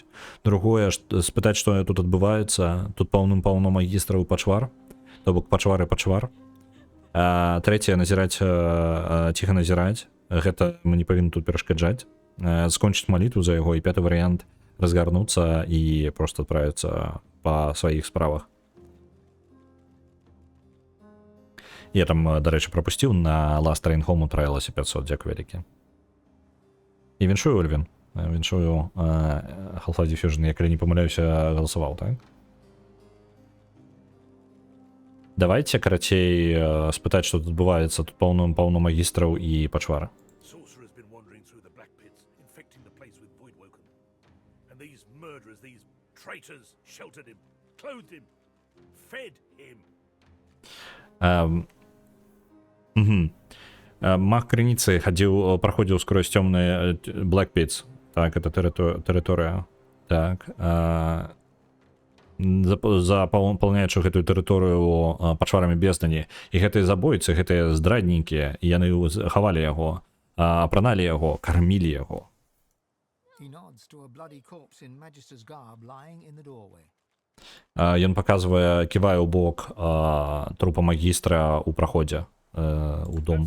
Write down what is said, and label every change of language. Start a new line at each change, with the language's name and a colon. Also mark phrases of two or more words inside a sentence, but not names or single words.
Belarusian: Другое, спытаць, што тут адбываецца. Тут паўным-паўно магістраў і пачвар, то бок пачвар і пачвар. Трэцяе, назіраць, ціха назіраць. Гэта мы не павінны тут перашкаджаць. Скончыць малітву за яго. І пяты варыянт, разгарнуцца і проста адправіцца па сваіх справах.
Ukrainian: Я там, до речі, пропустив на Last Train Home у Трайласі 500, дякую велике.
Belarusian: І віншую, Ольвін. Віншую Half-Life Diffusion,
Ukrainian: я, коли не помиляюся, голосував, так? Давайте, карацей, спитати, що тут відбувається. Тут повно магістрів і пачвара.
Russian: Маг Криницы проходил сквозь темные
English: Black Pits.
Russian: Так, это территория. Так.
Belarusian: Заполняючи гэтую тэрыторыю пачварамі бездані. І гэтыя забойцы, гэтыя здраднікі, яны хавалі яго, апраналі яго, кармілі яго. Ён паказвае, ківае ў бок трупа магістра ў праходзе у дом.